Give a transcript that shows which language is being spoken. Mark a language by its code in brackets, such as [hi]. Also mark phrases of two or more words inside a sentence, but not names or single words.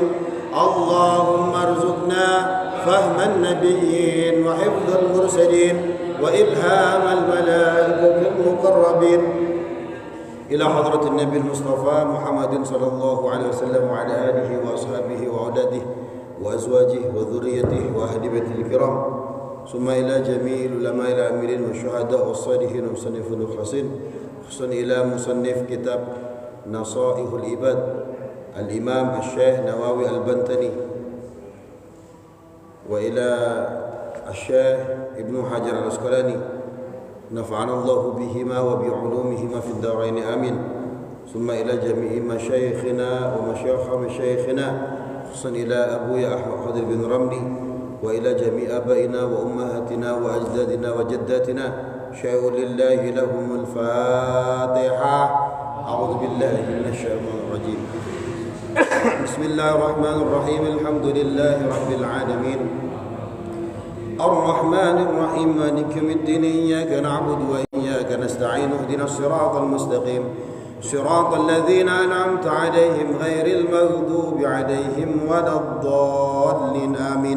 [ar] اللهم ارزقنا فهم النبيين وحفظ المرسلين وإلهام الملائكة المقربين. إلى حضرة النبي المصطفى محمد صلى الله عليه وسلم وعلى آله وأصحابه وأولاده وأزواجه وذرياته وأهل بيته الكرام. ثم إلى جميع العلماء العاملين والشهداء والصالحين والمصنفين المخلصين. خصوصا إلى مصنف كتاب نصائح العباد الإمام الشيخ نووي البنتني وإلى الشيخ ابن حجر العسقلاني نفعنا الله بهما وبعلومهما في الدارين آمين. ثم إلى جميع مشايخنا ومشايخ مشايخنا خصوصا إلى أبويا أحمد خضر بن رملي وإلى جميع آبائنا وأمهاتنا وأجدادنا وجداتنا شيء لله لهم الفاتحة. أعوذ بالله من الشيطان الرجيم بسم الله الرحمن الرحيم. الحمد لله رب العالمين. الرحمن الرحيم مالك يوم الدين إياك نعبد وإياك نستعين اهدنا الصراط المستقيم صراط الذين أنعمت عليهم غير المغضوب عليهم ولا الضالين آمين.